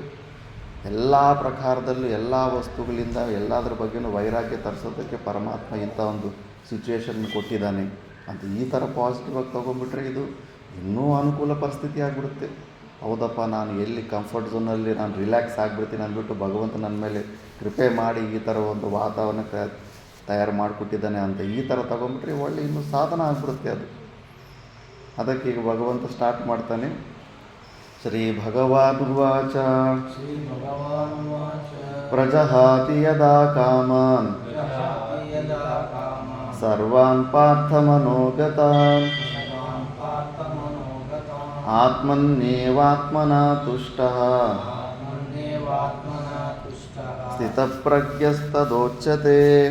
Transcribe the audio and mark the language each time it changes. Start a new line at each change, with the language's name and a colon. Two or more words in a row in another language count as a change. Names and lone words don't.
Kannada: ಎಲ್ಲ ಪ್ರಕಾರದಲ್ಲೂ ಎಲ್ಲ ವಸ್ತುಗಳಿಂದ ಎಲ್ಲದ್ರ ಬಗ್ಗೆಯೂ ವೈರಾಗ್ಯ ತರಿಸೋದಕ್ಕೆ ಪರಮಾತ್ಮ ಇಂಥ ಒಂದು ಸಿಚುವೇಶನ್ ಕೊಟ್ಟಿದ್ದಾನೆ ಅಂತ ಈ ಥರ ಪಾಸಿಟಿವಾಗಿ ತೊಗೊಂಡ್ಬಿಟ್ರೆ ಇದು ಇನ್ನೂ ಅನುಕೂಲ ಪರಿಸ್ಥಿತಿ ಆಗಿಬಿಡುತ್ತೆ. ಹೌದಪ್ಪ, ನಾನು ಎಲ್ಲಿ
English: comfort zoneಲ್ಲಿ
Kannada: ನಾನು ರಿಲ್ಯಾಕ್ಸ್ ಆಗಿಬಿಡ್ತೀನಿ ಅಂದ್ಬಿಟ್ಟು ಭಗವಂತ ನನ್ನ ಮೇಲೆ ಕೃಪೆ ಮಾಡಿ ಈ ಥರ ಒಂದು ವಾತಾವರಣ ತಯಾರು ಮಾಡಿಕೊಟ್ಟಿದ್ದಾನೆ ಅಂತ ಈ ಥರ ತೊಗೊಂಡ್ಬಿಟ್ರೆ ಒಳ್ಳೆ ಇನ್ನೂ ಸಾಧನ ಆಗಿಬಿಡುತ್ತೆ ಅದು. ಅದಕ್ಕೆ ಈಗ ಭಗವಂತ ಸ್ಟಾರ್ಟ್ ಮಾಡ್ತಾನೆ.
Sanskrit: ಶ್ರೀ ಭಗವಾನುವಾಚ ಪ್ರಜಹಾತಿ ಯದಾ ಕಾಮಾನ್ ಸರ್ವಾನ್ ಪಾರ್ಥಮನೋಗತಾನ್ ಆತ್ಮನ್ನೇವಾತ್ಮನಾ ತುಷ್ಟಃ ಸ್ಥಿತಪ್ರಜ್ಞಸ್ತದೋಚ್ಯತೆ.